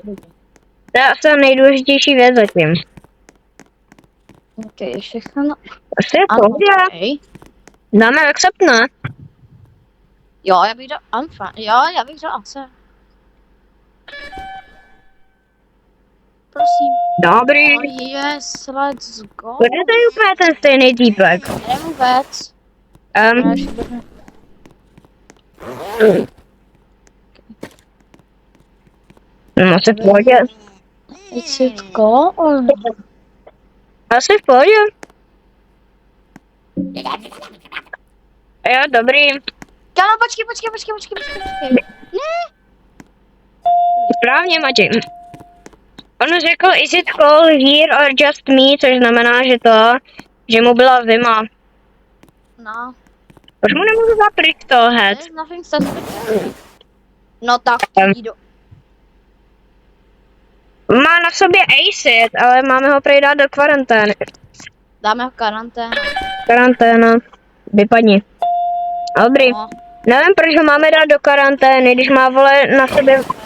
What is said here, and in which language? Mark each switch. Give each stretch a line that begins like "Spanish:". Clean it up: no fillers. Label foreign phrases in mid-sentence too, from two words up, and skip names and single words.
Czech: To je asi ta nejdůležitější věc zatím. Ok, je všechno. Asi je to, Okay. dáme accept, ne? Jo, já bych dal já bych dal AC. Prosím. Dobrý.
English: Oh yes, let's go.
Czech: Kde to je úplně ten stejný týpek? Jdem vůbec. No, asi v pohodě.
English: Is it go or...
Czech: Asi v pohodě. Jo, dobrý. Kámo, počkej. Ne! Správně, Matěj. On řekl,
English: is it cold here or just me,
Czech: což znamená, že mu byla zima. No. Proč mu nemůžu zapryč toho head?
English: There's nothing suspicious.
Czech: No tak, jdi do... Má na sobě acid, ale máme ho prej dát do karantény. Dáme ho karanténu. Karanténa. Vypadni. Dobrý. No. Nevím, proč ho máme dát do karantény, když má, vole, na sobě...